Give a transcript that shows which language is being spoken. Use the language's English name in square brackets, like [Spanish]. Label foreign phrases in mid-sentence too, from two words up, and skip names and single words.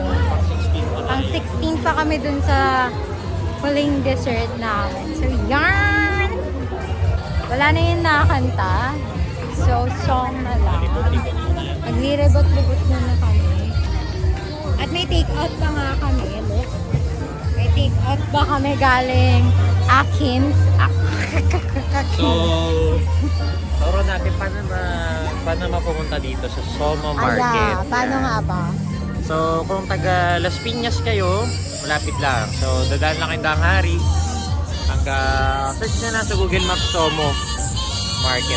[Filipino] Pang 16 ko na. Ang 16 pa kami dun sa huling dessert namin. So, yan! Wala na yung nakakanta. So, song na lang. Magliribot-libot muna kami. At may take-out pa nga kami. Look. May take-out pa kami galing Atkins. So, turo natin paano mapumunta dito sa Somo Market. Paano Yan. nga ba? So, kung taga Las Piñas kayo, malapit lang. So, dadaan lang kayong Danghari. Search na sa Google Maps Somo Market.